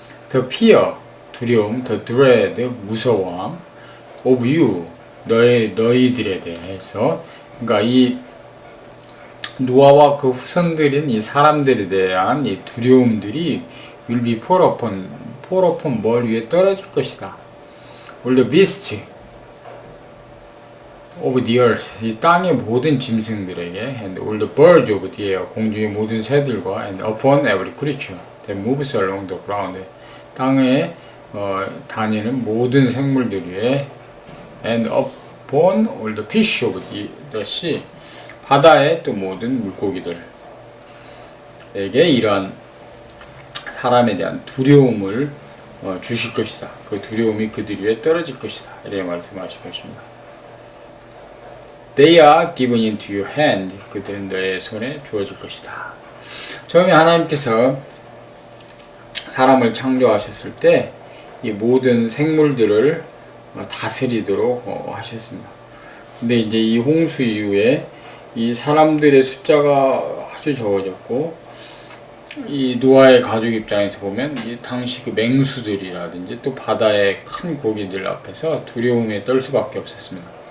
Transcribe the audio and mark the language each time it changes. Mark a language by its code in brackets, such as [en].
[en] The fear, [ko] 두려움, [en] the dread, [ko] 무서움, [en] of you, [ko] 너희들에 대해서, 그러니까 이 노아와 그 후손들인 이 사람들에 대한 이 두려움들이 [en] will be fall upon [ko] 뭘 위에 떨어질 것이다. [en] All the beasts of the earth, [ko] 이 땅의 모든 짐승들에게, [en] and all the birds of the air, [ko] 공중의 모든 새들과, [en] and upon every creature that moves along the ground, [ko] 땅에 다니는 모든 생물들 위에, [en] and upon all the fish of the sea, [ko] 바다의 또 모든 물고기들에게 이러한 사람에 대한 두려움을 주실 것이다. 그 두려움이 그들 위에 떨어질 것이다. 이렇게 말씀하실 것입니다. [en] They are given into your hand. [ko] 그들은 너의 손에 주어질 것이다. 처음에 하나님께서 사람을 창조하셨을 때 이 모든 생물들을 다스리도록 하셨습니다. 근데 이제 이 홍수 이후에 이 사람들의 숫자가 아주 적어졌고, 이 노아의 가족 입장에서 보면 이 당시 그 맹수들이라든지 또 바다의 큰 고기들 앞에서 두려움에 떨 수밖에 없었습니다.